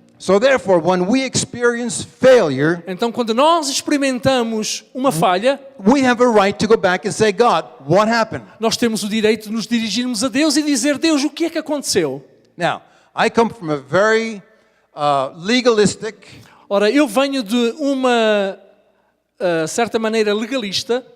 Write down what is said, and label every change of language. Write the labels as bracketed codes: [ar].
[en] So therefore, when we experience failure, [pt] Então, quando nós experimentamos uma falha, [en] we have a right to go back and say, God, what happened? [pt] nós temos o direito de nos dirigirmos a Deus e dizer, Deus, o que é que aconteceu? [en] Now, I come from a very legalistic, [pt] Ora, eu venho de uma certa maneira legalista,